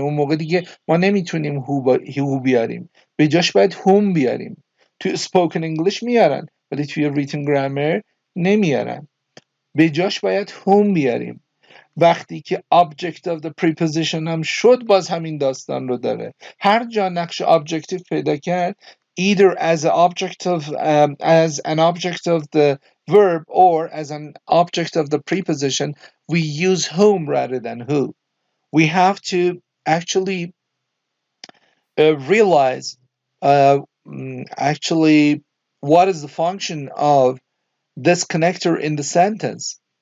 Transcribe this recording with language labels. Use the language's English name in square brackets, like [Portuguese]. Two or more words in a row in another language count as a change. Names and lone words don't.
[Persian] اون موقع دیگه ما نمیتونیم هو بیاریم، به جاش باید هوم بیاریم. تو [English] spoken English [Persian] میارن ولی توی [English] written grammar [Persian] نمیارن، به جاش باید هوم بیاریم. وقتی که [English] object of the preposition [Persian] هم شد باز همین داستان رو داره. هر جا نقش objective پیدا کرد [English] either as an object of as an object of the verb or as an object of the preposition, we use whom rather than who. We have to actually realize actually what is the function of this connector in the sentence.